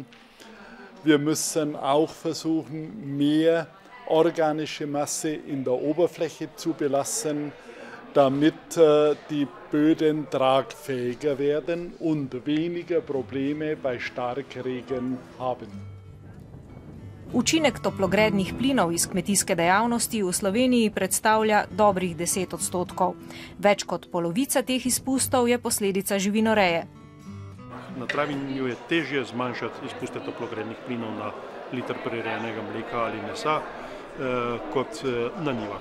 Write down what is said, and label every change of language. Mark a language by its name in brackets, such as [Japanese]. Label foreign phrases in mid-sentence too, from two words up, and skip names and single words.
[German] Wir müssen auch versuchen, mehr organische Masse in der Oberfläche zu belassen, damit die Böden tragfähiger werden und weniger Probleme bei Starkregen haben. [Slovenian] Učinek toplogrednih plinov iz kmetijske dejavnosti v Sloveniji predstavlja dobrih 10%. Več kot polovica teh izpustov je posledica živinoreje. Na travinju je težje zmanjšati izpuste toplogrednih plinov na liter prirejenega mleka ali mesa kot na njivah.